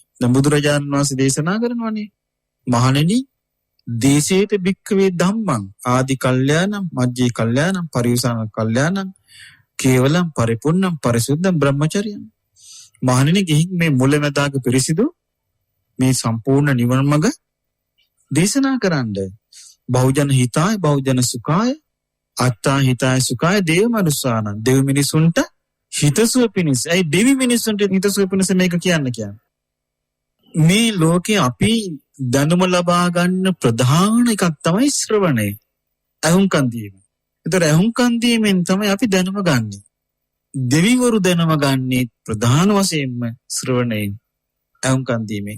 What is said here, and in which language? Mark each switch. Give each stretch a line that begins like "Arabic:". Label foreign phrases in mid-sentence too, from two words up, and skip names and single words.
Sinhala: දැන් බුදුරජාණන් වහන්සේ දේශනා කරනවානේ, මහණෙනි
Pali: දේශේත භික්ඛවේ ධම්මං ආදි කල්යාණං මජ්ජේ කල්යාණං පරිඋසාන කල්යාණං කේවලං පරිපූර්ණං පරිසුද්ධං බ්‍රහ්මචර්යං.
Sinhala: මහණෙනි ගිහින් මේ මුලැමැදාග පිරිසිදු මේ සම්පූර්ණ නිවන මඟ දේශනා කරන්න.
Pali: බහුජන හිතාය බහුජන සුඛාය අත්තා හිතාය සුඛාය දේව මනුස්සානං.
Sinhala: දෙව් මිනිසුන්ට හිතසුව පිණිස. ඒ දෙවි මිනිසුන්ට හිතසුව පිණිස මේක කියන්නේ. මේ ලෝකේ අපි දැනුම ලබා ගන්න ප්‍රධාන එකක් තමයි ශ්‍රවණය. ඇහුම්කන් දීම. ඒතර ඇහුම්කන් දීමෙන් තමයි අපි දැනුම ගන්නෙ. දෙවිවරු දැනුම ගන්නේ ප්‍රධාන වශයෙන්ම ශ්‍රවණයෙන්, ඇහුම්කන් දීමෙන්.